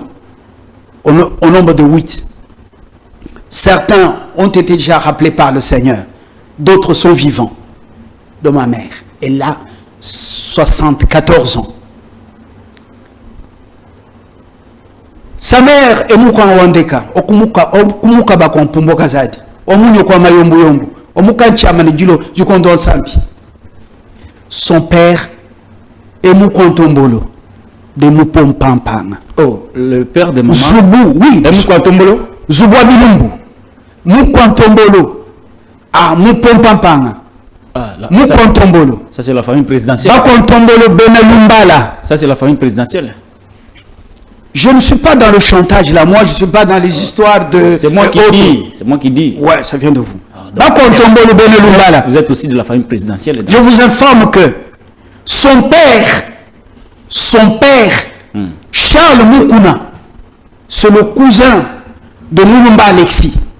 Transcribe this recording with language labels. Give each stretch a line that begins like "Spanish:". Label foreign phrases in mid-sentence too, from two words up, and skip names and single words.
French: Au nombre de 8. Certains ont été déjà rappelés par le Seigneur. D'autres sont vivants. De ma mère. Elle a 74 ans. Sa mère est Mouka Wandeka.
Luba-Lulua: Okumuka Bakompumbo Kazadi. Omunyo kwa mayombo yombo. Omuka Chamane Dilo Jukondo Sambi.
French: Son père est Moukontombolo. De Moupompampang. Oh, le père de maman. Zoubou, oui. Moukontombolo. Zoubou Bilumbu. Moukontombolo. Ah, Moupompampang. Moukontombolo. Ça, c'est la famille présidentielle. Bakontombolo Benelumbala. Ça, c'est la famille présidentielle. Je ne suis pas dans le chantage là, moi je ne suis pas dans les histoires de... C'est moi qui dis. C'est moi qui dis. Ouais, ça vient de vous. Bakontombolo Benelumbala. Vous êtes aussi de la famille présidentielle. Je vous informe que son père, Charles Mukuna, c'est le cousin de Moulumba Alexis.